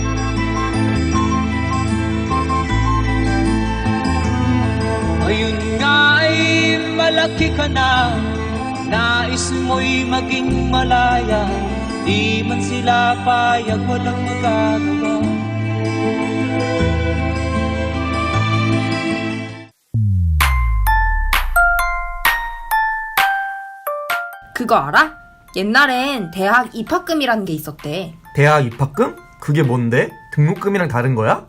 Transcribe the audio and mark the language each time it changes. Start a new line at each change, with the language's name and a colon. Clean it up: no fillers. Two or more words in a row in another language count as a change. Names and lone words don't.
Filipino: Ngayon nga ay malaki ka na, nais mo'y maging malaya, di man sila payag, walang magagawa.
Korean: 그거 알아? 옛날엔 대학 입학금이라는 게 있었대. 대학 입학금? 그게 뭔데? 등록금이랑 다른 거야?